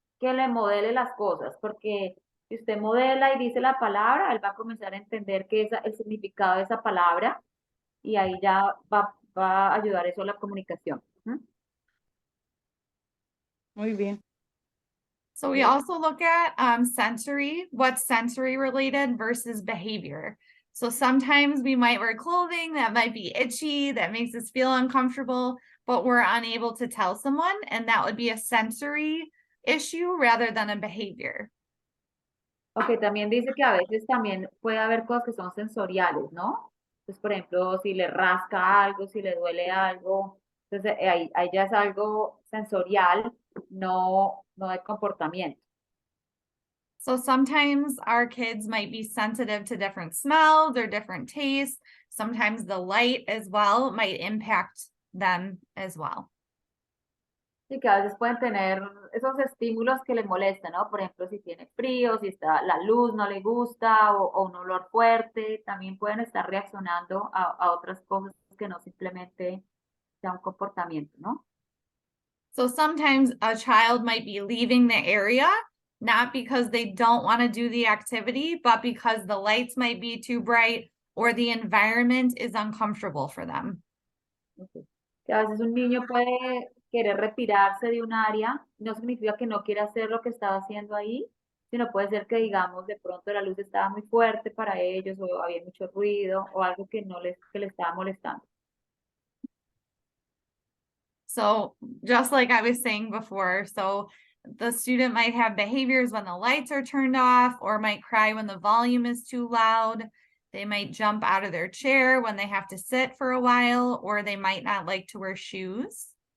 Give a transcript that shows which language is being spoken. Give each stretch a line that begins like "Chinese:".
Spanish: que le modele las cosas, porque si usted modela y dice la palabra, él va a comenzar a entender qué es el significado de esa palabra y ahí ya va a ayudar eso a la comunicación. ¿Mm? Muy bien.
English: So we also look at sensory, what's sensory related versus behavior. So sometimes we might wear clothing that might be itchy, that makes us feel uncomfortable, but we're unable to tell someone, and that would be a sensory issue rather than a behavior.
Spanish: Ok, también dice que a veces también puede haber cosas que son sensoriales, ¿no? Entonces, por ejemplo, si le rasca algo, si le duele algo, entonces ahí ya es algo sensorial, no de comportamiento.
English: So sometimes our kids might be sensitive to different smells or different tastes. Sometimes the light as well might impact them as well.
Spanish: Sí, que a veces pueden tener esos estímulos que les molestan, ¿no? Por ejemplo, si tiene frío, si está, la luz no le gusta o un olor fuerte, también pueden estar reaccionando a otras cosas que no simplemente sea un comportamiento, ¿no?
English: So sometimes a child might be leaving the area, not because they don't want to do the activity, but because the lights might be too bright or the environment is uncomfortable for them. Okay.
Spanish: Que a veces un niño puede querer retirarse de un área, no significa que no quiera hacer lo que estaba haciendo ahí, sino puede ser que, digamos, de pronto la luz estaba muy fuerte para ellos o había mucho ruido o algo que que le estaba molestando.
English: So just like I was saying before, so the student might have behaviors when the lights are turned off or might cry when the volume is too loud. They might jump out of their chair when they have to sit for a while, or they might not like to wear shoes.